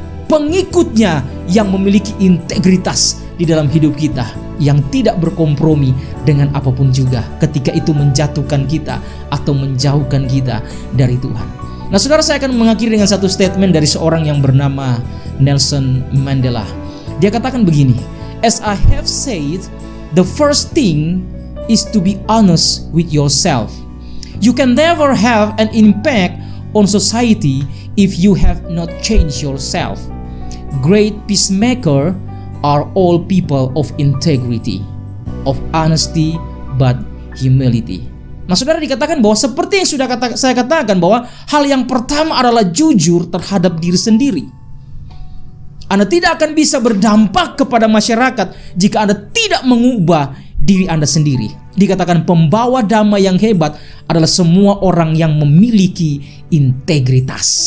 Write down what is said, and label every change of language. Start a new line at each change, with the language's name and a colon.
Indonesian: pengikutnya yang memiliki integritas di dalam hidup kita, yang tidak berkompromi dengan apapun juga ketika itu menjatuhkan kita atau menjauhkan kita dari Tuhan. Nah saudara, saya akan mengakhiri dengan satu statement dari seorang yang bernama Nelson Mandela. Dia katakan begini,
English: "As I have said, the first thing is to be honest with yourself. You can never have an impact on society if you have not changed yourself. Great peacemaker are all people of integrity, of honesty, but humility."
Indonesian: Nah saudara, dikatakan bahwa seperti yang sudah saya katakan, bahwa hal yang pertama adalah jujur terhadap diri sendiri. Anda tidak akan bisa berdampak kepada masyarakat jika Anda tidak mengubah diri Anda sendiri. Dikatakan pembawa damai yang hebat adalah semua orang yang memiliki integritas.